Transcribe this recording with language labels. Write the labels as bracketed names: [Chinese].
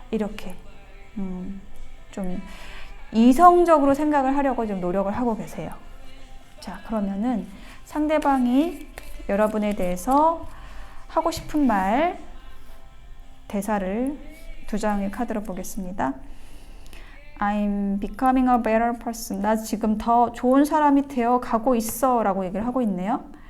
[Korean] 이렇게 좀 이성적으로 생각을 하려고 좀 노력을 하고 계세요. 자, 그러면은 상대방이 여러분에 대해서 하고 싶은 말, 대사를 2장의 카드로 보겠습니다. [English] I'm becoming a better person. [Korean] 나 지금 더 좋은 사람이 되어 가고 있어 라고 얘기를 하고 있네요.